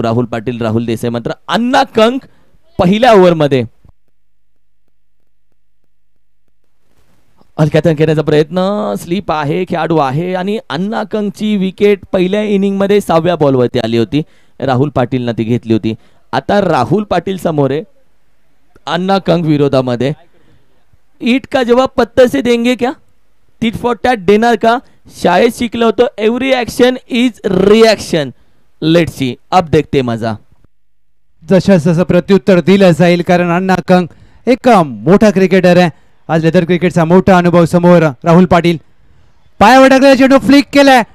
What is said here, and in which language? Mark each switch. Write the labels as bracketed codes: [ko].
[mr] राहुल पाटील, राहुल देसाई. मात्र अन्ना कंक पहिल्या ओव्हरमध्ये हलक्यात घेण्याचा प्रयत्न. स्लीप आहे, खेळाडू आहे आणि अन्ना कंकची विकेट पहिल्या इनिंगमध्ये 6व्या बॉलवरती आली होती. राहुल पाटीलनं ती घेतली होती. आता राहुल पाटील समोर आहे अन्ना कंक विरोधामध्ये. [hi] ईट का जवाब पत्ते से देंगे क्या? [en] tit for tat [mr] देणार का? शाळेत शिकलो होतो, [en] Every action is reaction. Let's see, [hi] अब देखते मजा. [mr] जसं प्रत्युत्तर दिलं जाईल, कारण अण्णा कंक एक मोठा क्रिकेटर आहे. आज लेदर क्रिकेटचा मोठा अनुभव. समोर राहुल पाटील पायावर टाकलेला चेंडू फ्लिक केलाय.